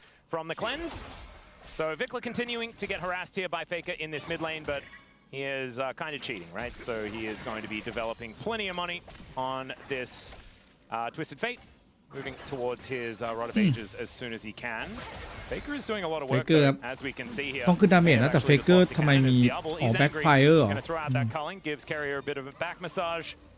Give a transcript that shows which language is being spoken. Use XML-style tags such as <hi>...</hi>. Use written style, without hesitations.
<en>So Vikla continuing to get harassed here by Faker in this mid lane, but he is kind of cheating, right? So he is going to be developing plenty of money on this Twisted Fate, moving towards his Rod of Ages as soon as he can. Faker is doing a lot of work, though, as we can see here.</en> <th>ต้องขึ้นดาเมจนะแต่ Faker ทำไมมีbackfire เหรอ</th> <en>Going to throw out that culling, gives Carrier a bit of a back massage.</en>